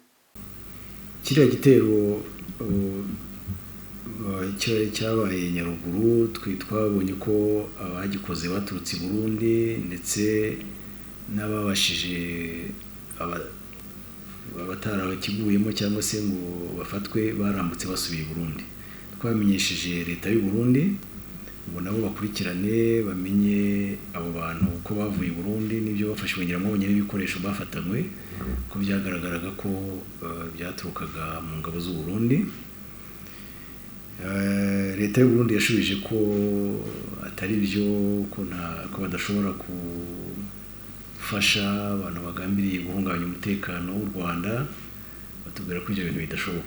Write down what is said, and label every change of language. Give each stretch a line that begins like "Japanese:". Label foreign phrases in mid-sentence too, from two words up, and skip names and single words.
Kinyarwanda: Kiriya gitero cyabaye Nyaruguru twabonye ko abagikoze baturutse i Burundi ndetse n'ababashije abatarabakiguyemo cyangwa se ngo bafatwe barambutse basubiye i Burundi. Twamenyesheje leta y'u Burundi ngo nabo bakurikirane bamenye abo bantu uko bavuye i Burundi n'ibyo bafashwe ngiramo nyine ibikoresho bafatanywe ko byagaragaraga ko byaturukaga mu ngabo z'u Burundi. Leta y'u Burundi yashubije ko atari byo ko badashobora gufasha abantu bagambiriye guhungabanya umutekano w'u Rwanda batubwira ko ibyo bintu bidashoboka.